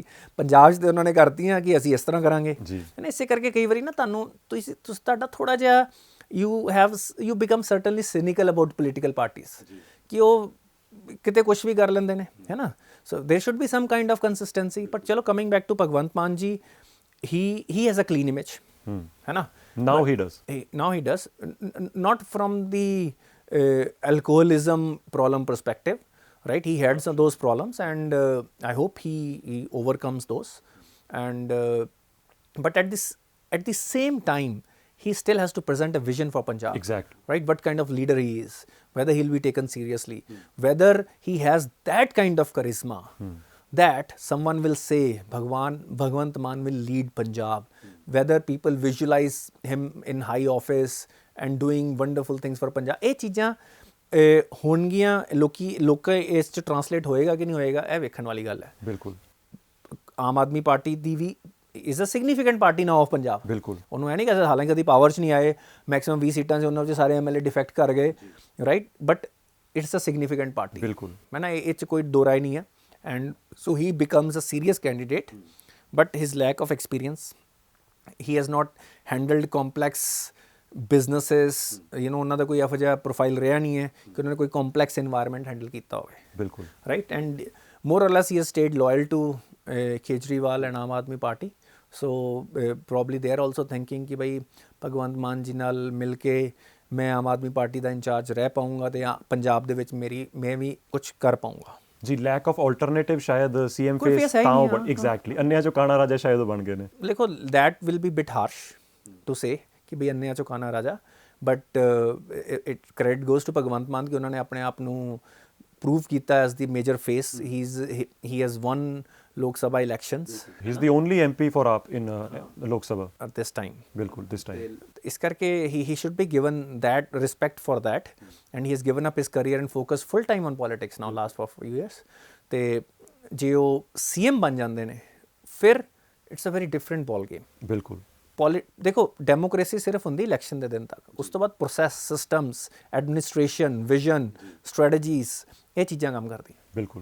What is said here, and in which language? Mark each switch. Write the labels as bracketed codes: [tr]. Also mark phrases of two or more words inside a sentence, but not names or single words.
[pa] ਪੰਜਾਬ 'ਚ ਤੇ ਉਹਨਾਂ ਨੇ ਕਰਤੀਆਂ ਕਿ ਅਸੀਂ ਇਸ ਤਰ੍ਹਾਂ ਕਰਾਂਗੇ, ਹੈ ਨਾ। ਇਸੇ ਕਰਕੇ ਕਈ ਵਾਰੀ ਨਾ ਤੁਸੀਂ ਤੁਹਾਡਾ ਥੋੜ੍ਹਾ ਜਿਹਾ [en] you become certainly cynical about political parties, [pa] ਕਿ ਉਹ ਕਿਤੇ ਕੁਛ ਵੀ ਕਰ ਲੈਂਦੇ ਨੇ, ਹੈ ਨਾ। [en] so there should be some kind of consistency. But ਚਲੋ coming back to ਭਗਵੰਤ ਮਾਨ ਜੀ, he has a clean image, [pa] ਹੈ ਨਾ। [en] Now he does. Not from the alcoholism problem perspective, right? He had some those problems, and I hope he overcomes those. And but at the same time, he still has to present a vision for Punjab. Exactly. Right? What kind of leader he is, whether he'll be taken seriously, whether he has that kind of charisma that someone will say Bhagwant Mann will lead Punjab, whether people visualize him in high office and doing wonderful things for Punjab. [pa] ਇਹ ਚੀਜ਼ਾਂ ਹੋਣਗੀਆਂ, ਲੋਕਾਂ ਇਸ 'ਚ ਟਰਾਂਸਲੇਟ ਹੋਏਗਾ ਕਿ ਨਹੀਂ ਹੋਏਗਾ, ਇਹ ਵੇਖਣ ਵਾਲੀ ਗੱਲ ਹੈ। ਬਿਲਕੁਲ। [en] ਆਮ ਆਦਮੀ ਪਾਰਟੀ [pa] ਦੀ ਵੀ [en] is a significant party now of Punjab. [pa] ਬਿਲਕੁਲ, ਉਹਨੂੰ ਇਹ ਨਹੀਂ ਕਹਿੰਦਾ, ਹਾਲਾਂਕਿ ਕਦੀ ਪਾਵਰ 'ਚ ਨਹੀਂ ਆਏ, ਮੈਕਸਿਮਮ 20 ਸੀਟਾਂ 'ਚ ਉਹਨਾਂ ਵਿੱਚ ਸਾਰੇ ਐਮਐਲਏ ਡਿਫੈਕਟ ਕਰ ਗਏ, ਰਾਈਟ। [en] but it's a significant party. [pa] ਬਿਲਕੁਲ, ਮੈਂ ਨਾ ਇਹ 'ਚ ਕੋਈ ਦੋ ਰਾਏ ਨਹੀਂ ਹੈ। [en] And so he becomes a serious candidate, but his lack of experience, he has not handled complex businesses, [pa] ਉਹਨਾਂ ਦਾ ਕੋਈ ਇਹੋ ਜਿਹਾ ਪ੍ਰੋਫਾਈਲ ਰਿਹਾ ਨਹੀਂ ਹੈ ਕਿ ਉਹਨਾਂ ਨੇ ਕੋਈ [en] complex environment [pa] handle ਕੀਤਾ ਹੋਵੇ, ਬਿਲਕੁਲ, [en] right? And more or less he has stayed loyal to Kejriwal and Aam Aadmi Party. So probably they are also thinking [hi] कि भाई [pa] ਭਗਵੰਤ ਮਾਨ ਜੀ ਨਾਲ ਮਿਲ ਕੇ ਮੈਂ ਆਮ ਆਦਮੀ ਪਾਰਟੀ ਦਾ ਇੰਚਾਰਜ ਰਹਿ ਪਾਊਂਗਾ ਤੇ ਪੰਜਾਬ ਦੇ ਵਿੱਚ ਮੈਂ ਵੀ ਕੁਝ ਕਰ ਪਾਊਂਗਾ ਜੀ [en] lack of alternative [pa] ਸ਼ਾਇਦ ਸੀਐਮ ਕੋਈ ਫੇਸ face ਹੈ ਹੀ ਤਾਂ ਨਹੀਂ, ਬਣ ਐਗਜ਼ੈਕਟਲੀ ਅੰਨਿਆਂ ਚੋਂ ਕਾਣਾ ਰਾਜਾ ਸ਼ਾਇਦ ਉਹ ਬਣ ਗਏ ਨੇ ਦੇਖੋ [en] that will be bit harsh to say [pa] ਕਿ ਭਈ ਅੰਨਿਆਂ ਚੋਂ ਕਾਣਾ ਰਾਜਾ [en] but it credit goes to [pa] ਭਗਵੰਤ ਮਾਨ ਕਿ ਉਹਨਾਂ ਨੇ ਆਪਣੇ ਆਪ ਨੂੰ ਪ੍ਰੂਵ ਕੀਤਾ [en] as the major face he has won [pa] ਲੋਕ ਸਭਾ ਇਲੈਕਸ਼ਨਸ [en] he is the only MP for AAP in Lok Sabha at this time. ਬਿਲਕੁਲ this time [pa] ਇਸ ਕਰਕੇ [en] he should be given that respect for that and he has given up his career and focused full time on politics now last for few years [pa] ਤੇ ਜੇ ਉਹ ਸੀਐਮ ਬਣ ਜਾਂਦੇ ਨੇ ਫਿਰ [en] it's a very different ball game [pa] ਬਿਲਕੁਲ ਦੇਖੋ ਡੈਮੋਕ੍ਰੇਸੀ ਸਿਰਫ ਹੁੰਦੀ ਇਲੈਕਸ਼ਨ ਦੇ ਦਿਨ ਤੱਕ ਉਸ ਤੋਂ ਬਾਅਦ [en] process systems administration vision strategies [pa] ਇਹ ਚੀਜ਼ਾਂ ਕੰਮ ਕਰਦੀਆਂ ਬਿਲਕੁਲ